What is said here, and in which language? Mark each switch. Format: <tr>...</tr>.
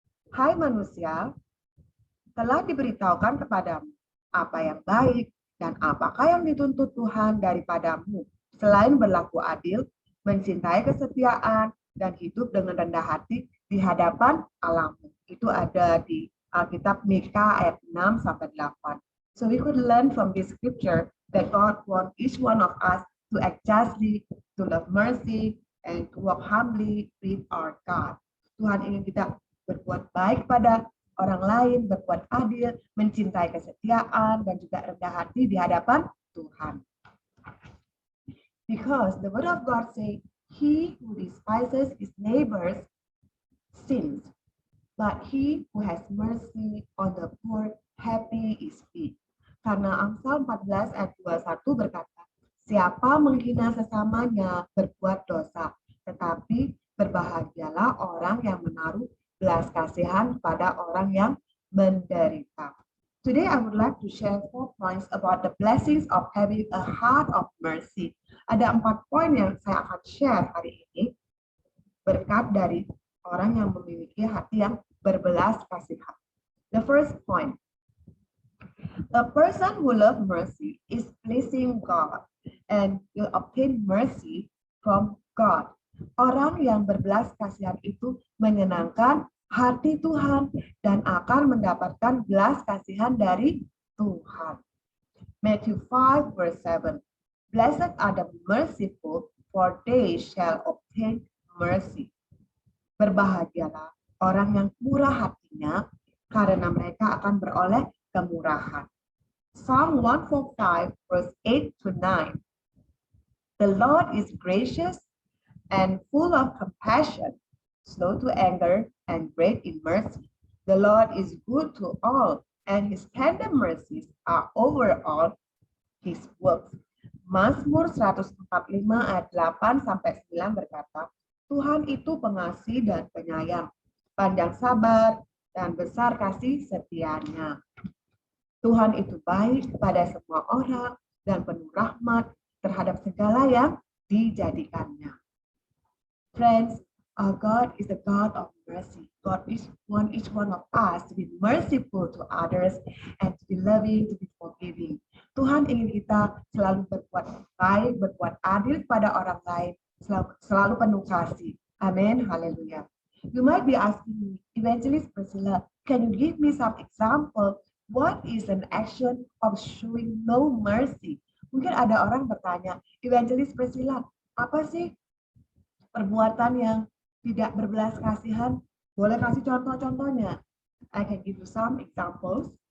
<id>Hai manusia, telah diberitahukan kepadamu apa yang baik dan apakah yang dituntut Tuhan daripadamu, selain berlaku adil, mencintai kesetiaan, dan hidup dengan rendah hati di hadapan Allahmu. Itu ada di Alkitab Mika ayat 6-8.</id> <en>So we could learn from this scripture that God wants each one of us to act justly, to love mercy, and to walk humbly with our God.</en> <id>Tuhan ingin kita berbuat baik pada orang lain, berbuat adil, mencintai kesetiaan, dan juga rendah hati di hadapan Tuhan.</id> <en>Because the word of God says, he who despises his neighbor's sins, but he who has mercy on the poor, happy is he.</en> <id>Karena Amsal 14 ayat 21 berkata, siapa menghina sesamanya berbuat dosa, tetapi berbahagialah orang yang menaruh belas kasihan pada orang yang menderita.</id> <en>Today I would like to share 4 points about the blessings of having a heart of mercy.</en> <id>Ada 4 poin yang saya akan share hari ini berkat dari orang yang memiliki hati yang berbelas kasihan.</id> <en>The first point, a person who loves mercy is pleasing God and will obtain mercy from God.</en> <id>Orang yang berbelas kasihan itu menyenangkan hati Tuhan dan akan mendapatkan belas kasihan dari Tuhan.</id> <en>Matthew 5 verse 7. Blessed are the merciful, for they shall obtain mercy.</en> <id>Berbahagialah orang yang murah hatinya, karena mereka akan beroleh kemurahan.</id> <en>Psalm 145 verse 8-9. The Lord is gracious and full of compassion, slow to anger, and great in mercy. The Lord is good to all, and his tender mercies are over all his works.</en> <id>Mazmur 145 ayat 8-9 berkata, Tuhan itu pengasih dan penyayang, panjang sabar, dan besar kasih setianya. Tuhan itu baik kepada semua orang dan penuh rahmat terhadap segala yang dijadikannya.</id> <en>Friends, our God is a God of mercy. God wants each one of us to be merciful to others and to be loving, to be forgiving.</en> <id>Tuhan ingin kita selalu berbuat baik, berbuat adil pada orang lain, selalu penuh kasih. Amin, haleluya.</id> <en>You might be asking me, Evangelist Priscilla, can you give me some example? What is an action of showing no mercy?</en> <id>Mungkin ada orang bertanya, Evangelist Priscilla, apa sih perbuatan yang tidak berbelas kasihan? Boleh kasih contoh-contohnya?</id> <en>I can give you some examples.</en>